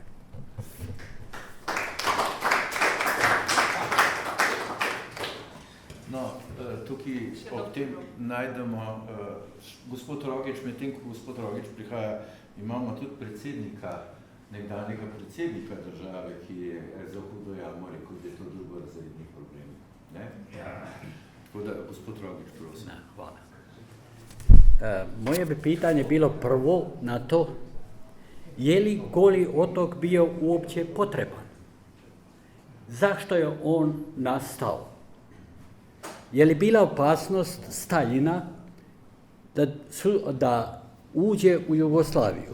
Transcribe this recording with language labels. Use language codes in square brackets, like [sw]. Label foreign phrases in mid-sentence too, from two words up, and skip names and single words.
[sl] No, tukaj ob tem najdemo, gospod Rogič, medtem ko gospod Rogič prihaja, imamo tudi predsednika, nekdanjega predsednika države, ki je za hudo jamo rekel, da je to drugorazredni problem. Ne? Ja. Tako da, gospod Rogič, prosim. Hvala. [hr] Moje bi pitanje bilo prvo na to, je li Goli otok bio uopće potreban? Zašto je on nastao? Je li bila opasnost Staljina da uđe u Jugoslaviju?